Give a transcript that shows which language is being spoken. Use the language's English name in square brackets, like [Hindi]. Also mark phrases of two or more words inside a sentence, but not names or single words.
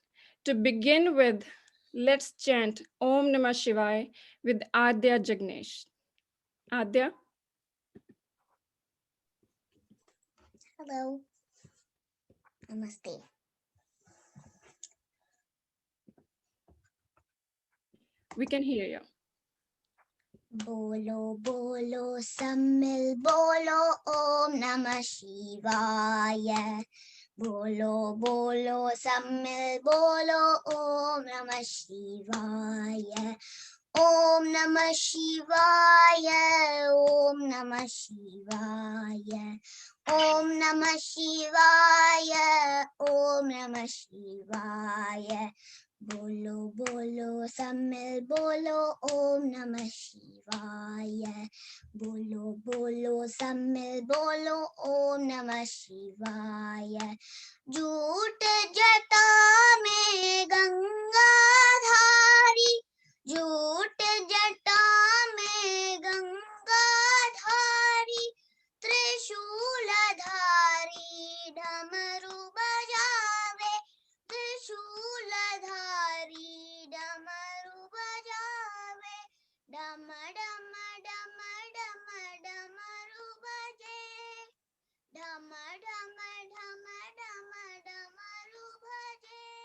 [English] To begin with, let's chant [Sanskrit] ॐ नमः शिवाय [English] with Adya Jagnesh. Adya? Hello. Namaste. We can hear you. [Hindi] बोलो बोलो सम्मिल बोलो [Sanskrit] ॐ नमः शिवाय. [Hindi] बोलो बोलो सम्मिल बोलो [Sanskrit] ॐ नमः शिवाय. ॐ नमः शिवाय. ॐ नमः शिवाय. ॐ नमः शिवाय. ॐ नमः शिवाय. [Hindi] बोलो बोलो सम्मिल बोलो [Sanskrit] ॐ नमः शिवाय. [Hindi] बोलो बोलो सम्मिल बोलो [Sanskrit] ॐ नमः शिवाय. [Hindi] जूट जटा में गंगा धारी, जूट जटा में गंगा धारी, त्रिशूल धारी डमरू बजावे, त्रिशूल धारी डमरू बजावे, डम डम डम डम डमरू बजे, डम डम डम डम डमरू बजे,